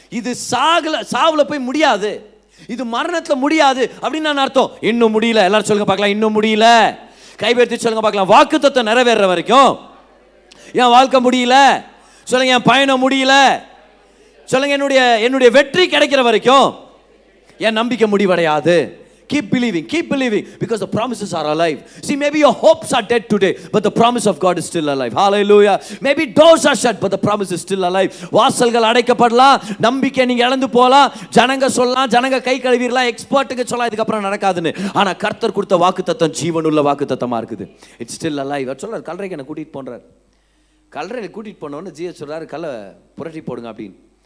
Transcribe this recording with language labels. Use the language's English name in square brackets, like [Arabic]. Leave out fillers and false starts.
[Tamil] இது சாவுல போய் முடியாது, இது மரணத்தில் முடியாது அப்படின்னு நான் அர்த்தம். இன்னும் முடியல. எல்லாரும் சொல்லுங்க பார்க்கலாம், இன்னும் முடியல. கைபெடுத்து சொல்லுங்க பார்க்கலாம். வாக்குத்தத்தம் நிறைவேற வரைக்கும் என் வாழ்க்கை முடியல. சொல்லுங்க, என் பயணம் முடியல. சொல்லுங்க, என்னுடைய வெற்றி கிடைக்கிற வரைக்கும் என் நம்பிக்கை முடிவடையாது. [English] Keep believing because the promises are alive. See, maybe your hopes are dead today, but the promise of God is still alive. Hallelujah. Maybe doors are shut, but the promise is still alive. [Tamil] வாசல்கள் அடைக்கப்படலாம், நம்பிக்கை நீங்க இழந்து போலாம், ஜனங்க சொல்லலாம், ஜனங்க கை கழுவிரலாம், எக்ஸ்பர்ட்டுக்கு சொல்லலாம் இதுக்கு அப்புறம் நடக்காதுன்னு. ஆனா கர்த்தர் கொடுத்த வாக்குத்தத்தம் ஜீவனுள்ள வாக்குத்தத்தமா இருக்குது. [English] It's still alive. [Tamil] அவர் சொல்றார், கல்லறைக்கு என்ன கூட்டிட்டு போன்றார். கல்லறையில் கூட்டிட்டு போனோன்னு ஜீசஸ் சொல்றாரு, கல்லை புரட்டி போடுங்க அப்படின்னு.